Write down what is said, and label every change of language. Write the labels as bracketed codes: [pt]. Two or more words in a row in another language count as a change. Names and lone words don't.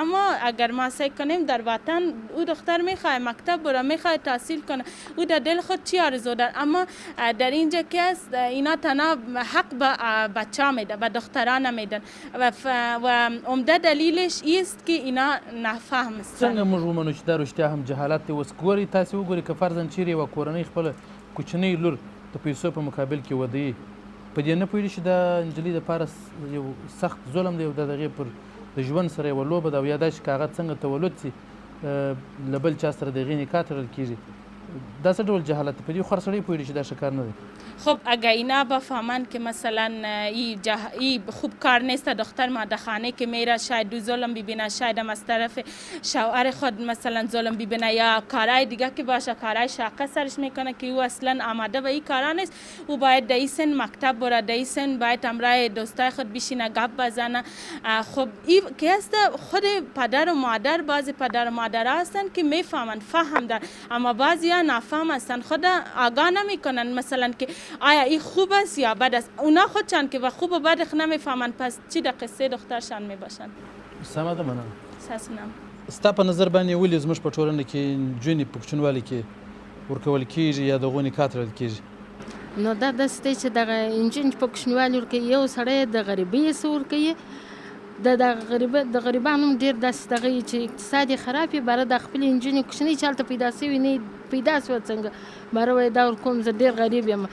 [fa] اما اگر ما سعی کنیم در وطن او دختر میخواد مکتب بره، میخواد تحصیل کنه، او در دل خود چی آرزو داره. اما در اینجا که است اینا تنها حق به بچه میده، به دختران نمیدن و عمده دلیلش است که اینا نفهم هستن. [ps] څنګه موږ ومنو چې دا رښتیا هم جهالت دی؟ اوس ګورئ، تاسې وګورئ که فرضاً چیرې یوه کورنۍ خپله کوچنۍ لور د پیسو په مقابل کې ودوي، په دې نه پوهېږي چې دا نجلۍ دپاره یو سخت ظلم دی او د هغې پر د ژوند سره یوه لوبه ده، او یا دا چې که هغه څنګه تولد شي له بل چا سره د هغې نکاح تړل کېږي. دا څه ډول جهالت دی؟ په دې خو هر سړی پوهېږي چې دا ښه کار نه دی. [fa] خب اگر اینا بفهمن که مثلا ای خوب کار نیست، دختر مادرخانه که میره شاید دو ظلم ببینه، شاید هم از طرف شوهر خود مثلا ظلم ببینه، یا کارهای دیگه که باشه، کارهای شاقه سرش میکنه که او اصلا آماده به این کارا نیست. او باید در این سن مکتب بره، در این سن باید همراه دوستای خود بشینه گپ بزنه. خب این که هست خود پدر و مادر، بعضی پدر و مادر هستن که میفهمن، فهم دارن، اما بعضی ها نفهم هستن، خود آگاه نمیکنن مثلا که آیا این خوب است یا بد است. اونا خودشان که و خوب و بدش نمیفهمن، پس چی در قصه دخترشان میباشن. [ps] سمه ده، مننه. ساسنم. ستا په نظر باندې ولې زموږ په ټولنه کې نجونې په کوچنوالي کې ورکول کېږي یا د هغو نکاح تړل کېږي؟ نو دا داسې دی چې دغه نجونې په کوچنوالي ورکوي، یو سړی د غریبۍ څه ورکوي، د غریبانو هم ډېر داسې دغه چې اقتصاد یې خراب وي، باره د خپلې نجونې کوچنۍ چې هلته پیدا شوي نه پیدا شوه څنګه، باره وایي دا ورکوم زه ډېر غریب یم.